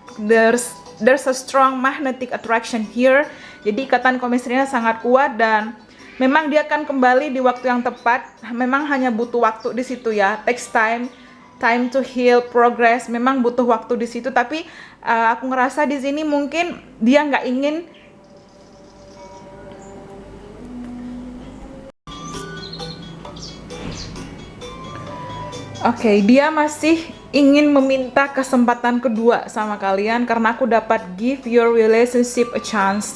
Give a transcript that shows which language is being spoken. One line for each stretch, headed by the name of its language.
English: There's a strong magnetic attraction here.
Indonesian: Jadi ikatan chemistry-nya sangat kuat dan memang dia akan kembali di waktu yang tepat. Memang hanya butuh waktu di situ ya.
English: Takes time to heal, progress.
Indonesian: Memang butuh waktu di situ. Tapi aku ngerasa di sini mungkin dia nggak ingin. Oke, dia masih ingin meminta kesempatan kedua sama kalian karena aku dapat
English: give your relationship a chance.